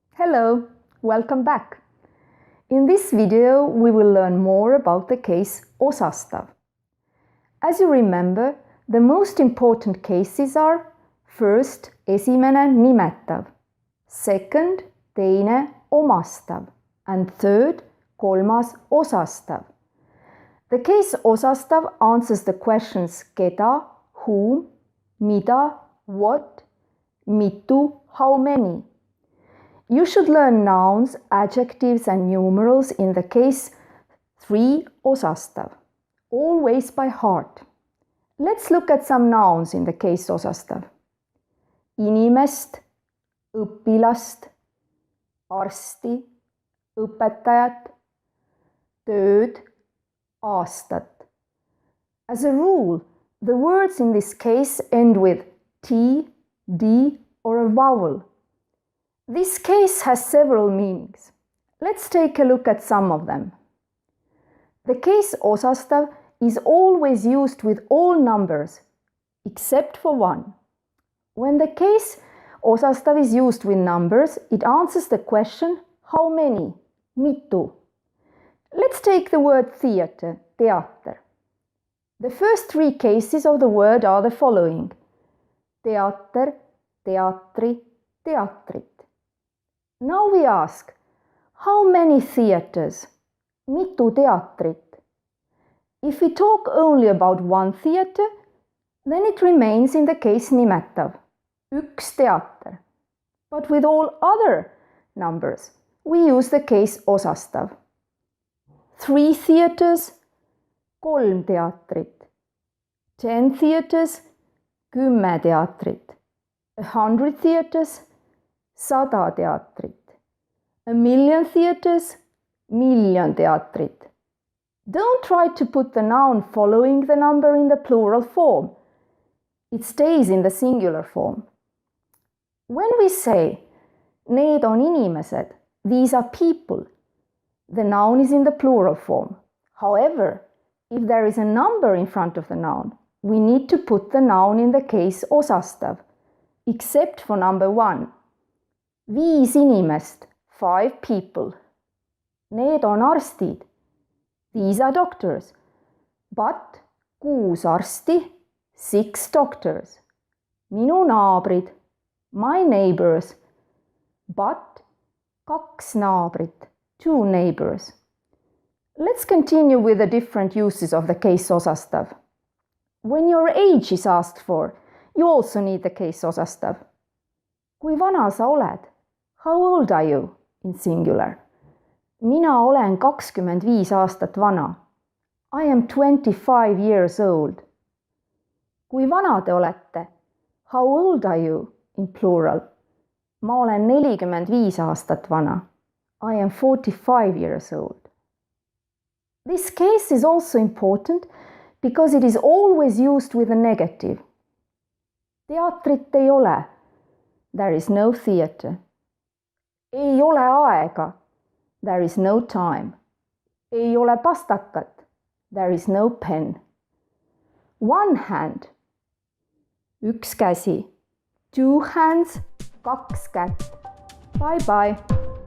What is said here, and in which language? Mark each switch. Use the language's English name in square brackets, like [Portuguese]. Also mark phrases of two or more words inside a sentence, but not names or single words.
[English] Hello, welcome back. In this video, we will learn more about the case osastav. As you remember, the most important cases are first, [Estonian] esimene nimetav, second, teine omastav, [English] and third, [Estonian] kolmas osastav. [English] The case osastav answers the questions keda, whom, mida, what, mitu, how many. You should learn nouns, adjectives and numerals in the case 3 osastav, always by heart. Let's look at some nouns in the case osastav. [Estonian] Inimest, õpilast, arsti, õpetajat, tööd, aastat. [English] As a rule, the words in this case end with T, D or a vowel. This case has several meanings. Let's take a look at some of them. The case osastav is always used with all numbers, except for one. When the case osastav is used with numbers, it answers the question, how many, mitu. Let's take the word theatre, teater. The first 3 cases of the word are the following. [Estonian] Teater, teatri, teatrit. [English] Now we ask, how many theatres? [Estonian] Mitu teatrit? [English] If we talk only about one theatre, then it remains in the case nimetav, [Estonian] üks teater. [English] But with all other numbers, we use the case osastav. [Estonian] 3 theatres, kolm teatrit. [English] 10 theatres, 10 teatrit. 100 theatres, 100 teatrit. 1,000,000 theatres, 1,000,000 teatrit. Don't try to put the noun following the number in the plural form. It stays in the singular form. When we say, [Estonian] need on inimesed, [English] these are people, the noun is in the plural form. However, if there is a number in front of the noun, we need to put the noun in the case osastav, except for number 1. [Estonian] 5 inimest, 5 people. Need on arstid. [English] These are doctors. But 6 arsti, 6 doctors. [Estonian] Minu naabrid, [English] my neighbors. But 2 naabrit, 2 neighbors. Let's continue with the different uses of the case osastav. When your age is asked for, you also need the case osastav. [Estonian] Kui vana sa oled? [English] How old are you? In singular. [Estonian] Mina olen 25 aastat vana. [English] I am 25 years old. [Estonian] Kui vana te olete? [English] How old are you? In plural. [Estonian] Ma olen 45 aastat vana. [English] I am 45 years old. This case is also important because it is always used with a negative. [Estonian] Teatrit ei ole. [English] There is no theatre. [Estonian] Ei ole aega. [English] There is no time. [Estonian] Ei ole pastakat. [English] There is no pen. One hand. [Estonian] Üks käsi. [English] 2 hands, 2 kätt. Bye bye.